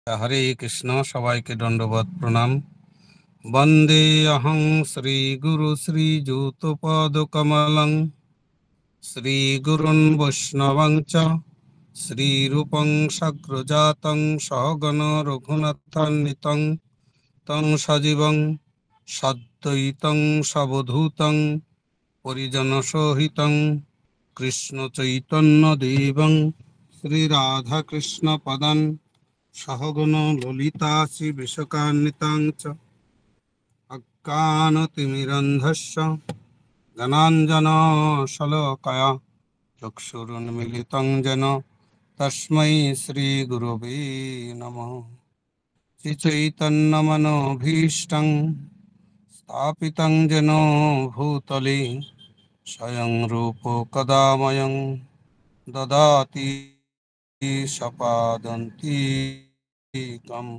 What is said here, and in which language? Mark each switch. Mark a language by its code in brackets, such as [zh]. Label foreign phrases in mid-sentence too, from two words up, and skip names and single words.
[bn] হরে কৃষ্ণ, সবাইকে দণ্ডবত প্রণাম। [sa] বন্দে অহং শ্রী গুরু শ্রীযুতপদ কমলং শ্রীগুরুন বৈষ্ণবং চ শ্রীরূপং সাগ্রজাতং সহগণ রঘুনাথান্বিতং তং সজীবং সদ্বৈতং সবধূতং পরিজনসহিতং কৃষ্ণ চৈতন্য দেবং শ্রীরাধাকৃষ্ণ পদং সহগণ ললিতা শ্রী বিশকান্বিতাং চ অজ্ঞানতিমিরন্ধস্য জ্ঞানাঞ্জন শলাকয়া চক্ষুरुन्मीलितं येन तस्मै श्रीगुरवे नमः। श्रीचैतन्यमनोभीष्टं स्थापितं येन भूतले स्वयं रूपो कदा मयं ददाति सपादन्तिकम्।